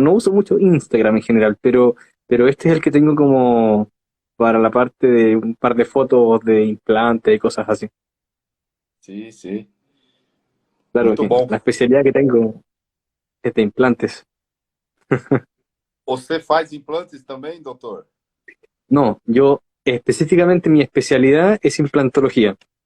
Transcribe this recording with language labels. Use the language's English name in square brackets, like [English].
[Spanish] No uso mucho Instagram en general, pero este es el que tengo como para la parte de un par de fotos de implante y cosas así. [Portuguese] Sim, sim. Claro, Muito bom. [Spanish] la especialidad que tengo es de implantes. [Portuguese] Você faz implantes também, doutor? [Spanish] No, yo específicamente mi especialidad es implantología.